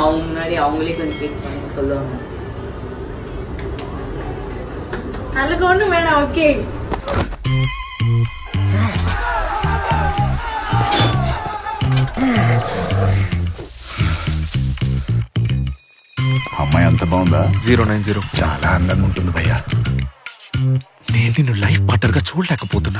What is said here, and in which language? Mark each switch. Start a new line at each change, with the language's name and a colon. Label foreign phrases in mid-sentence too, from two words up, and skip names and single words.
Tamil: அவங்க முன்னாடி அவங்களே கொஞ்சம் கேட் பண்ணி சொல்லுவாங்க. அதுக்கு ஒண்ணும் வேணாம். ஓகே,
Telugu: అమ్మాయి అంత బాగుందా? 090 చాలా అందంగా ఉంటుంది భయ్యా. నేను నిన్ను
English: life partner
Telugu: గా చూడలేకపోతున్నా.